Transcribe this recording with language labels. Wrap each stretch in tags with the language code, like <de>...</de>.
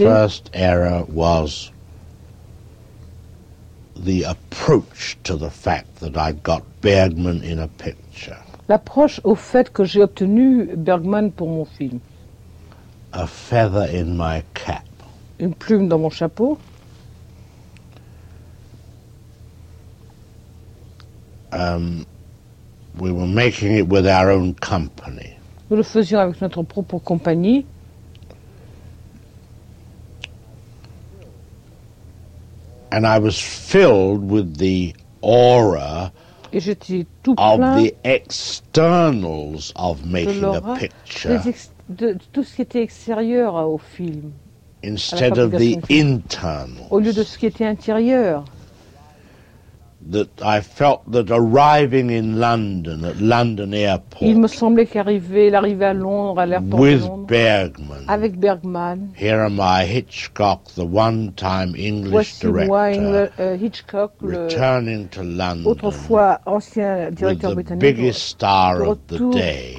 <en>The first error was the approach to the fact that I got Bergman in a picture.</en> <fr>L'approche au fait que j'ai obtenu Bergman pour mon film.</fr> <en>A feather in my cap.</en> <fr>Une plume dans mon chapeau.</fr> <en>We were making it with our own company.</en> <fr>Nous le faisions avec notre propre compagnie.</fr> <en>And I was filled with the aura</en> <fr>et j'étais tout</fr> <en>of</en> <fr>plein</fr> <en>the externals of making</en> <fr>de l'aura,</fr> <en>a picture.</en> <fr>De tout ce qui était extérieur au film.</fr> <en>Instead of the internals.</en> <fr>Au lieu de ce qui était intérieur.</fr> <en>That I felt that arriving in London at London Airport.</en> <fr>Il me semblait qu'arriver, l'arrivée à Londres à l'aéroport de Londres.</fr> <en>With Bergman.</en> <fr>Avec Bergman.</fr> <en>Here am I, Hitchcock, the one-time English director.</en> <fr>Voici moi, Hitchcock,</fr> <en>returning to London.</en> <fr>Autrefois ancien directeur britannique.</fr> <en>The biggest star of the day.</en>